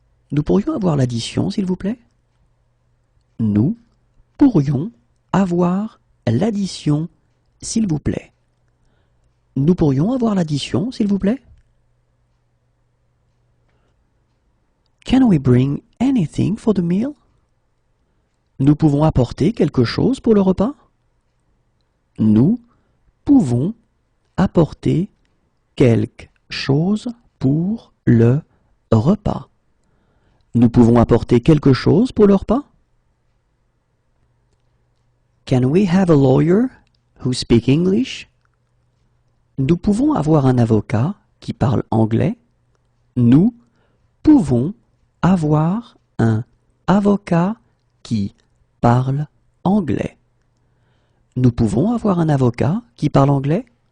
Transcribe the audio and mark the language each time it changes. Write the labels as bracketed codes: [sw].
[fr] Nous pourrions avoir l'addition, s'il vous plaît? Nous pourrions avoir l'addition, s'il vous plaît. Nous pourrions avoir l'addition, s'il vous plaît? [en] Can we bring anything for the meal? [fr] Nous pouvons apporter quelque chose pour le repas? Nous pouvons apporter quelque chose pour le repas. Nous pouvons apporter quelque chose pour le repas? [en] Can we have a lawyer who speaks English? [fr] Nous pouvons avoir un avocat qui parle anglais? Nous pouvons avoir un avocat qui parle anglais. Nous pouvons avoir un avocat qui parle anglais?